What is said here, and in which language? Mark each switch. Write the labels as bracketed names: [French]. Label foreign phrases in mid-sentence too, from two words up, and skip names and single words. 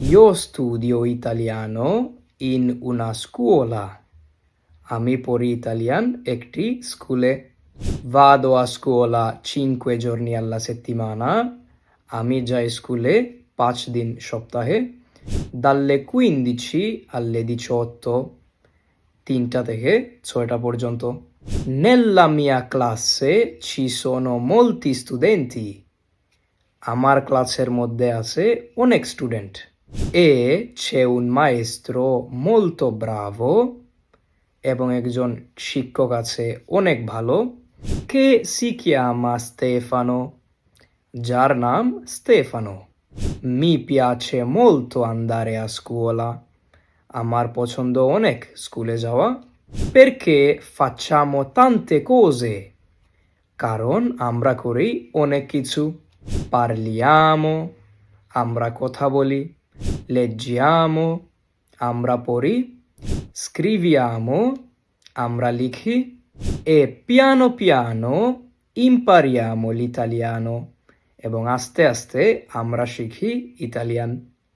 [Italian] Io studio italiano in una scuola. [Bangla] আমি পড়ি ইতালিয়ান একটি স্কুলে। [Italian] Vado a scuola 5 giorni alla settimana. [Bangla] আমি যাই স্কুলে 5 দিন সপ্তাহে। [Italian] Dalle 15 alle 18. [Bangla] 3টা থেকে 6টা পর্যন্ত। [Italian] Nella mia classe ci sono molti studenti. [Bangla] আমার ক্লাসের মধ্যে আছে অনেক স্টুডেন্ট। [Italian] C'è un maestro molto bravo. [Bangla] এবং একজন শিক্ষক আছে অনেক ভালো। [Italian] Che si chiama Stefano. [Bangla] যার নাম স্টেফানো। [Italian] Mi piace molto andare a scuola. [Bangla] আমার পছন্দ অনেক স্কুলে যাওয়া। [Italian] Perché facciamo tante cose. [Bangla] কারণ আমরা করি অনেক কিছু। [Italian] Parliamo. [Bangla] আমরা কথা বলি। [Italian] Leggiamo. [Bangla] আমরা পড়ি। [Italian] Scriviamo. [Bangla] আমরা লিখি। [Italian] E piano piano impariamo l'italiano. [Bangla] এবং আস্তে আস্তে আমরা শিখি ইতালিয়ান।